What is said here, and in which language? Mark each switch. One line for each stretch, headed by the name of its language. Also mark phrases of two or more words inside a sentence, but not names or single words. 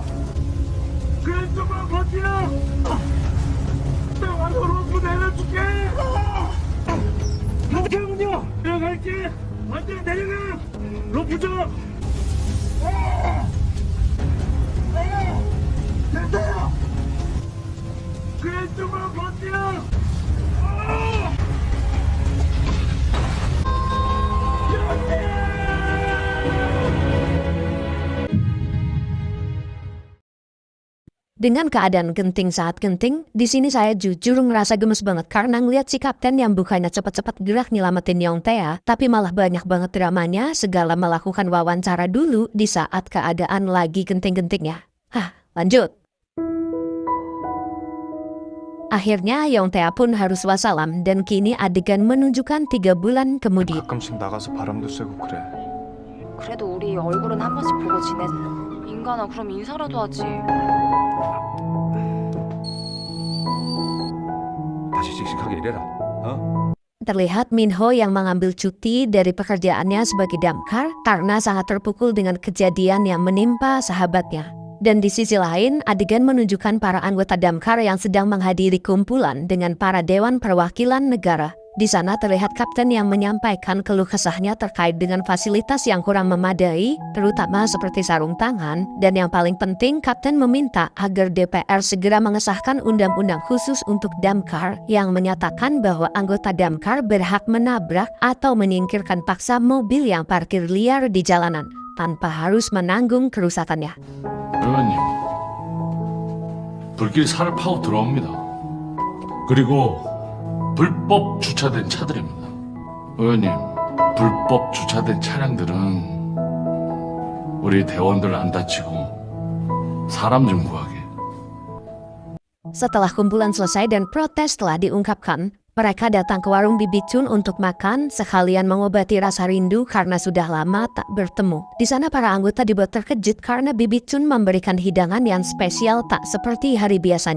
Korean: 그래 좀만 버티라. 나 와서 로프 내려줄게. 잠깐만요. 내려갈게. 완전 내려가. 로프 줘. 됐어요. 그래 좀만 버텨.
Indonesian: Dengan keadaan genting saat genting, di sini saya jujur ngerasa gemes banget karena ngeliat si kapten yang bukannya cepat-cepat gerak nyelamatin Yongtae, tapi malah banyak banget dramanya segala melakukan wawancara dulu di saat keadaan lagi genting-gentingnya. Lanjut. Akhirnya Yongtae pun harus wassalam dan kini adegan menunjukkan 3 bulan kemudian.
Korean: 가끔씩 나가서 바람도 쐬고 그래. 그래도 우리 얼굴은 한 번씩 보고 지내자. 인간아, 그럼 인사라도 하지. 다시 씩씩하게 일해라.
Indonesian: Terlihat Minho yang mengambil cuti dari pekerjaannya sebagai damkar karena sangat terpukul dengan kejadian yang menimpa sahabatnya. Dan di sisi lain, adegan menunjukkan para anggota Damkar yang sedang menghadiri kumpulan dengan para Dewan Perwakilan Negara. Di sana terlihat kapten yang menyampaikan keluh kesahnya terkait dengan fasilitas yang kurang memadai, terutama seperti sarung tangan, dan yang paling penting kapten meminta agar DPR segera mengesahkan undang-undang khusus untuk Damkar yang menyatakan bahwa anggota Damkar berhak menabrak atau menyingkirkan paksa mobil yang parkir liar di jalanan tanpa harus menanggung kerusakannya.
Korean: 의원님, 불길 산을 파고 들어옵니다. 그리고 불법 주차된 차들입니다. 의원님, 불법 주차된 차량들은 우리 대원들 안 다치고 사람 좀 구하게.
Indonesian: Setelah kumpulan selesai dan protes telah diungkapkan, mereka datang ke warung Bibi Chun untuk makan, sekalian mengobati rasa rindu karena sudah lama tak bertemu. Di sana para anggota dibuat terkejut karena Bibi Chun memberikan hidangan yang spesial tak seperti hari biasanya.